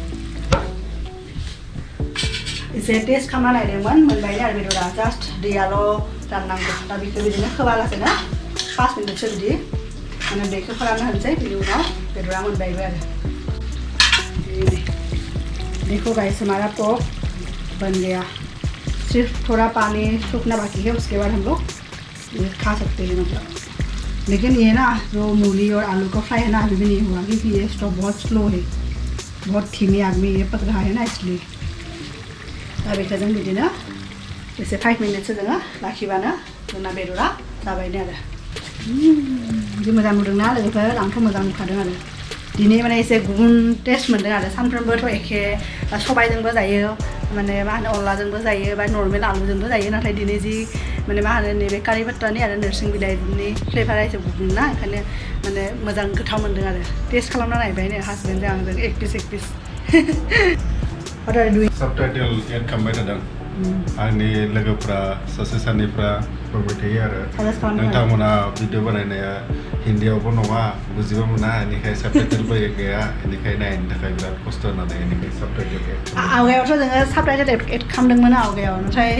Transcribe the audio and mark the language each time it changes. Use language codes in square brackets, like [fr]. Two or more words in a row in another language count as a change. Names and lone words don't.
[brx] एसे टेस्ट खालामना नायदोंमोन मोनबायनो आरो बेदरा जास्ट दैयाल' राननांगौ दा बेखौ बिदिनो खोबालासेनो 5 मिनिटसो बिदि माने दैखौ फोरानना होनोसै बिनि उनाव बेदरा मोनबायबो आरो [hi] देखो गाइस हमारा पोर्क बन गया सिर्फ थोड़ा पानी सूखना बाकी है उसके बाद हम लोग ये खा सकते हैं मतलब लेकिन ये ना जो मूली और आलू का फ्राई है ना अभी भी नहीं हुआ क्योंकि ये स्टोव बहुत स्लो है बहुत धीमी आग में ये पक रहा है ना इसलिए [brx] दा बेखौ जों बिदिनो एसे 5 मिनिटसो जोङो लाखिबानो जोंना बेदरा जाबायनो आरो जि मोजां नुदोंना लोगोफोर आंथ' मोजां नुखादों आरो दिनै माने एसे गुबुन टेस्ट मोनदों आरो सानफ्रोमबोथ' एखे सबायजोंबो जायो माने मा होनो अनलाजोंबो जायो बा नर्मेल आलुजोंबो जायो नाथाय दिनै जि माने मा होनो नैबे कारि पात्तानि आरो नोरसिं बिलाइनि फ्लेभारा एसे गुबुन ना ओंखायनो माने मोजां गोथाव मोनदों आरो टेस्ट खालामना नायबायनो हासबेन्डजों आंजों एक पिस [en] What are you doing? [brx] Subtitle एड खालामबाय थादों आंनि लोगोफ्रा सासे सानैफ्रा फरायबाय थायो आरो Suggest खालामदों नोंथांमोना भिडिअ बानायनाया हिन्दीयावबो नङा बुजिबो मोना बेनिखाय साबटाइटेलबो गैया बेनिखाय नायनो थाखाय बिराद खस्थ' होननानै बेनिखाय साबटाइटेल एड आवगायावथ' जोङो साबटाइटेल एड खालामदोंमोन आवगायाव नाथाय